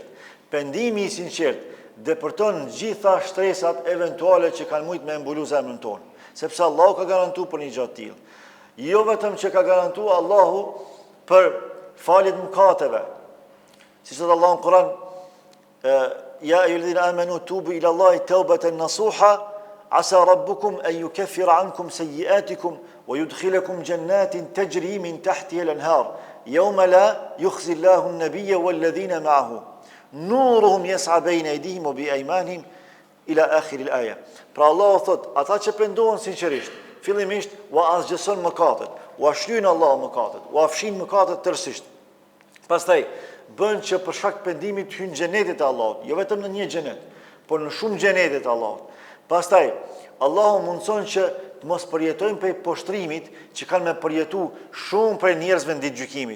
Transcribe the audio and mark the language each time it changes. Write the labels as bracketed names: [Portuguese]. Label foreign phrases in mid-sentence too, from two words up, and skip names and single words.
[Albanian] Pendimi i sinqert depërton gjitha shtresat eventuale që kanë mujt me mbulu zemrën tonë. Sepse Allahu ka garantuar për një gjë të tillë. Jo vetëm që ka garantuar Allahu për faljet mëkateve. Si thot Allahu në Kur'an, [Arabic] يا أيها الذين آمنوا توبوا إلى الله توبة نصوحا عسى ربكم أن يكفر عنكم سيئاتكم ويدخلكم جنات تجري من تحتها الأنهار يوم لا يخزي الله النبي والذين معه نورهم يسعى بين أيديهم وبأيمانهم إلى آخر الآية. [Albanian] Pra Allahu thot, ata që pendohen sinqerisht, fillimisht u asgjëson mëkatet, u ashlyen Allahu mëkatet, u afshin mëkatet tërësisht. Pastaj bën që për shkak pendimit hyn xhenetit e Allahut, jo vetëm në një xhenet, por në shumë xhenetet e Allahut. Pastaj Allahu mundson që të mos përjetojnë prej poshtrimit që kanë me përjetu shumë prej njerëzve në ditë gjykimit.